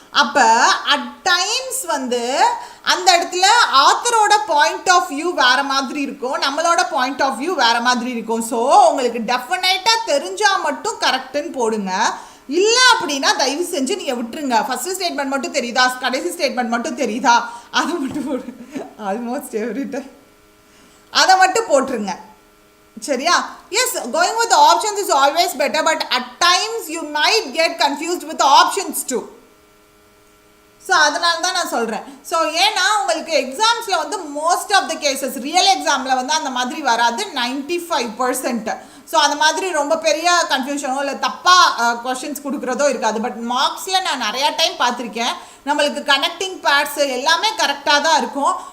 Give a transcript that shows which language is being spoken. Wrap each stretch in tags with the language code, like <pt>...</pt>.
<ta>அப்போ at times வந்து அந்த இடத்துல ஆத்தரோட பாயிண்ட் ஆஃப் வியூ வேறு மாதிரி இருக்கும், நம்மளோட பாயிண்ட் ஆஃப் வியூ வேறு மாதிரி இருக்கும். ஸோ உங்களுக்கு டெஃபினட்டாக தெரிஞ்சால் மட்டும் கரெக்டுன்னு போடுங்க. இல்லை அப்படின்னா தயவு செஞ்சு நீங்கள் விட்டுருங்க. ஃபஸ்ட்டு ஸ்டேட்மெண்ட் மட்டும் தெரியுதா, கடைசி ஸ்டேட்மெண்ட் மட்டும் தெரியுதா, அதை மட்டும் போடு. ஆல்மோஸ்ட் எவ்ரி டைம் அதை மட்டும் போட்டுருங்க. சரியா?</ta> <en>Yes, going with the options is always better, but at times you might get confused with the options too.</en> <ta>So அதனால தான் நான் சொல்கிறேன். ஸோ ஏன்னா உங்களுக்கு எக்ஸாம்ஸில் வந்து most of the cases real எக்ஸாமில் வந்து அந்த மாதிரி வராது, 95%. ஸோ அந்த மாதிரி ரொம்ப பெரிய கன்ஃபியூஷனோ இல்லை தப்பாக கொஷின்ஸ் கொடுக்குறதோ இருக்காது. பட் மார்க்ஸில் நான் நிறையா டைம் பார்த்துருக்கேன், நம்மளுக்கு கனெக்டிங் பார்ட்ஸ் எல்லாமே கரெக்டாக தான் இருக்கும்.</ta>